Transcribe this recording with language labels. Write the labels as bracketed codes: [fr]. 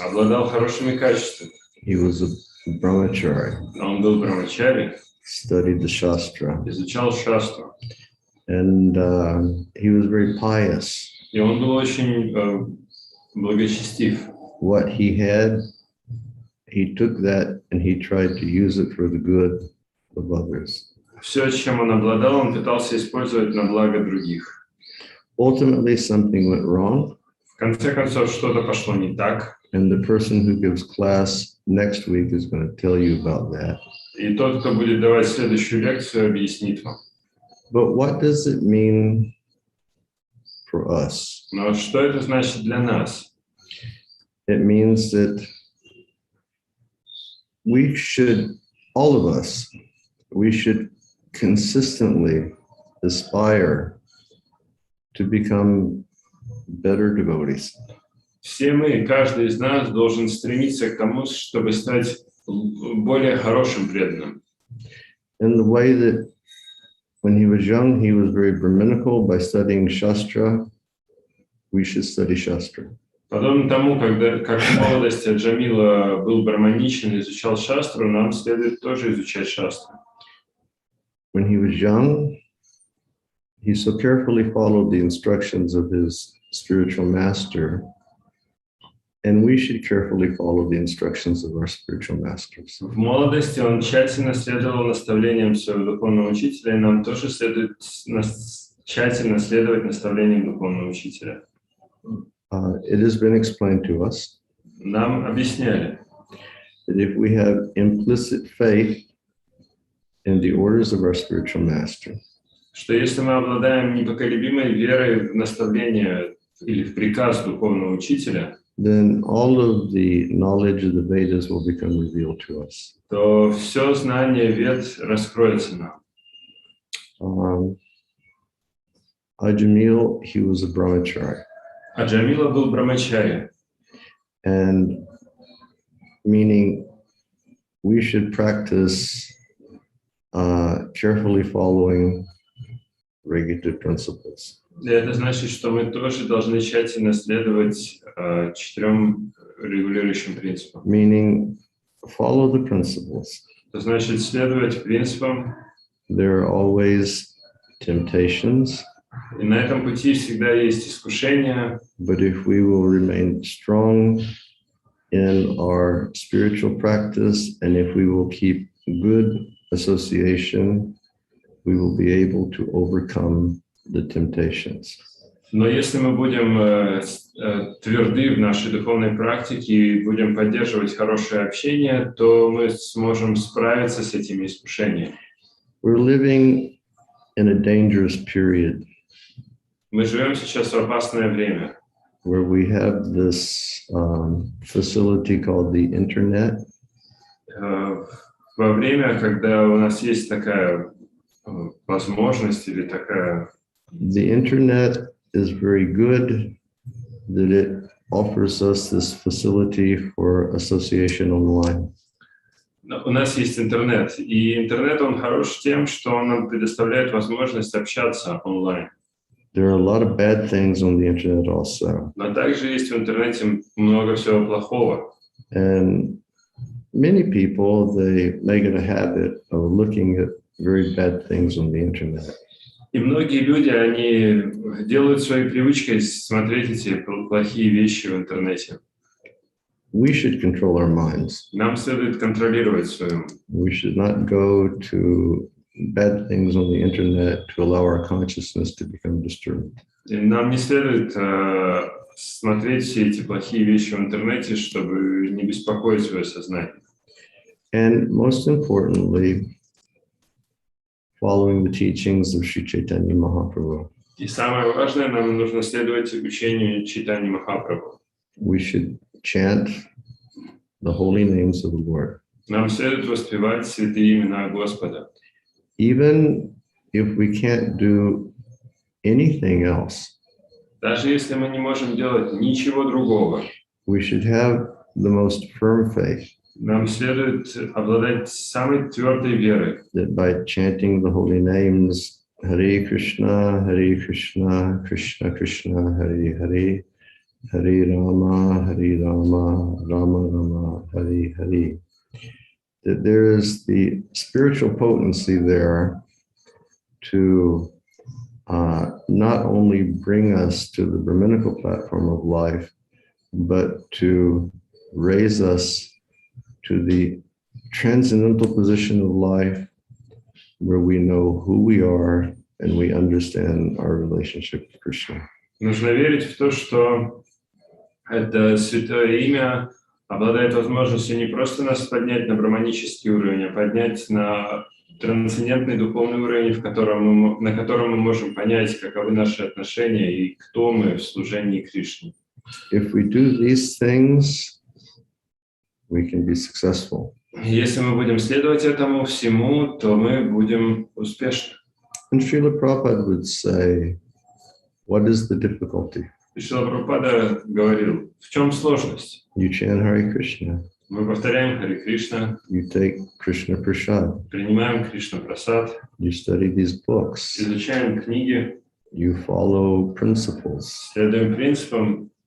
[ru] обладал хорошими качествами. [en] He was a brahmachari, [ru] Он был брамачари, [en] studied the Shastra, [ru] изучал шастру, [en] and he was very pious. [ru] и он был очень благочестив. [en] What he had, he took that and he tried to use it for the good of others. [ru] Все, чем он обладал, он пытался использовать на благо других. [en] Ultimately, something went wrong, [ru] В конце концов, что-то пошло не так, [en] and the person who gives class next week is going to tell you about that. [ru] и тот, кто будет давать следующую лекцию, объяснит вам. [en] But what does it mean for us? [ru] Но что это значит для нас? [en] It means that we should, all of us, we should consistently aspire to become better devotees. [ru] Все мы, каждый из нас должен стремиться к тому, чтобы стать более хорошим преданным. [en] In the way that when he was young, he was very brahminical by studying Shastra, we should study Shastra. [ru] Подобно тому, как в молодости Аджамила был браманичен и изучал шастру, нам следует тоже изучать шастру. [en] When he was young, he so carefully followed the instructions of his spiritual master, and we should carefully follow the instructions of our spiritual masters. [ru] В молодости он тщательно следовал наставлениям своего духовного учителя, и нам тоже следует тщательно следовать наставлениям духовного учителя. [en] It has been explained to us [ru] Нам объясняли, [en] that if we have implicit faith in the orders of our spiritual master, [ru] что если мы обладаем непоколебимой верой в наставление или в приказ духовного учителя, [en] then all of the knowledge of the Vedas will become revealed to us. [ru] то все знание Вед раскроется нам. [en] Ajamil, he was a brahmachari, [ru] А Джамила был брамачари, [en] and meaning we should practice carefully following regulative principles. [ru] и это значит, что мы тоже должны тщательно следовать 4 регулирующим принципам. [en] Meaning, follow the principles. [ru] Это значит следовать принципам, [en] There are always temptations, [ru] и на этом пути всегда есть искушения, [en] but if we will remain strong in our spiritual practice, and if we will keep good association, we will be able to overcome the temptations. [ru] но если мы будем тверды в нашей духовной практике и будем поддерживать хорошее общение, то мы сможем справиться с этими искушениями. [en] We're living in a dangerous period [ru] Мы живем сейчас в опасное время, [en] where we have this facility called the internet, [ru] во время, когда у нас есть такая возможность или такая... [en] The internet is very good that it offers us this facility for association online. [ru] У нас есть интернет, и интернет, он хорош тем, что он нам предоставляет возможность общаться онлайн. [en] There are a lot of bad things on the internet also. [ru] Но также есть в интернете много всего плохого. [en] And many people, they make it a habit of looking at very bad things on the internet. [ru] И многие люди, они делают своей привычкой смотреть эти плохие вещи в интернете. [en] We should control our minds. [ru] Нам следует контролировать свою. [en] We should not go to bad things on the internet to allow our consciousness to become disturbed. [ru] И нам не следует смотреть все эти плохие вещи в интернете, чтобы не беспокоить свое сознание. [en] And most importantly, following the teachings of Sri Chaitanya Mahaprabhu. [ru] И самое важное, нам нужно следовать учению Чайтаньи Махапрабху. [en] We should chant the holy names of the Lord. [ru] Нам следует воспевать святые имена Господа. [en] Even if we can't do anything else, [ru] Даже если мы не можем делать ничего другого, [en] we should have the most firm faith [ru] нам следует обладать самой твердой верой, [en] that by chanting the holy names, Hare Krishna, Krishna Krishna, Hare Hare, Hare Rama, Rama Rama, Hare Hare, that there is the spiritual potency there to not only bring us to the Brahminical platform of life, but to raise us to the transcendental position of life where we know who we are and we understand our relationship to Krishna. [ru] Нужно верить в то, что это святое имя обладает возможностью не просто нас поднять на брахманический уровень, а поднять на трансцендентный духовный уровень, на котором мы можем понять, каковы наши отношения и кто мы в служении Кришне. [en] If we do these things, we can be successful. [ru] Если мы будем следовать этому всему, то мы будем успешны. [en] And Srila Prabhupada would say, what is the difficulty? [ru] Шрила Прабхупада говорил, в чем сложность? [en] You chant Hare Krishna. [ru] Мы повторяем Харе Кришна, [en] You take Krishna Prasad. [ru] принимаем Кришна Прасад, [en] You study these books. [ru] изучаем книги, [en] You follow principles. [ru] следуем принципам.